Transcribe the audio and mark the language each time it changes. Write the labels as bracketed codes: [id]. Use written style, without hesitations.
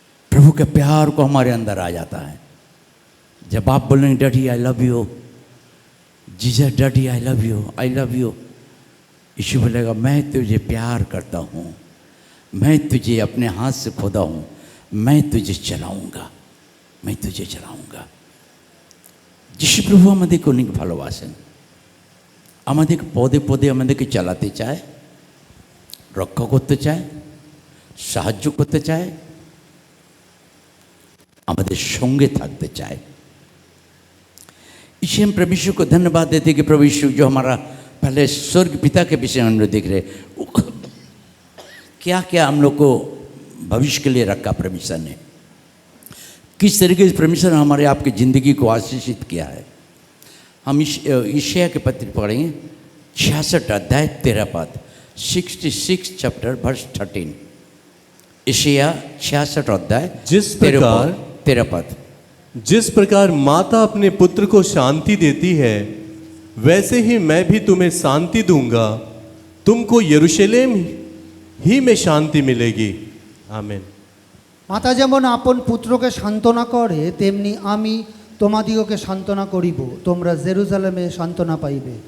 [hi] प्रभु के प्यार को हमारे अंदर आ जाता है। जब आप बोलेंगे [en] daddy I love you, [hi] Jesus daddy I love you, I love you, यीशु बोलेगा मैं तुझे प्यार करता हूँ, मैं तुझे अपने हाथ से खोदा हूँ, मैं तुझे चलाऊँगा, मैं तुझे चलाऊँगा। [bn] যিশু প্রভু আমাদেরকে অনেক ভালোবাসেন, আমাদেরকে পদে পদে আমাদেরকে চালাতে চায়, রক্ষা করতে চায়, সাহায্য করতে চায়, আমাদের সঙ্গে থাকতে চায়। [hi] इसे हम प्रभु यीशु को धन्यवाद देते कि प्रभु यीशु जो हमारा पहले स्वर्ग पिता के विषय हम लोग देख रहे, क्या क्या हम लोग को भविष्य के लिए रखा परमेश्वर ने, किस तरीके से परमेश्वर ने हमारे आपकी ज़िंदगी को आशीषित किया है। हम यशायाह के पत्र पढ़ेंगे 66 अध्याय 13 पद, 66 चैप्टर वर्स 13। यशायाह 66 अध्याय जिस प्रकार 13 पद, जिस प्रकार माता अपने पुत्र को शांति देती है, वैसे ही मैं भी तुम्हें शांति दूंगा, तुमको यरूशलेम ही में शांति मिलेगी। आमीन। [bn] মাতা যেমন আপন পুত্রকে সান্ত্বনা করে, তেমনি আমি তোমাদিগকে সান্ত্বনা করিব, তোমরা জেরুজালেমে সান্ত্বনা পাইবে।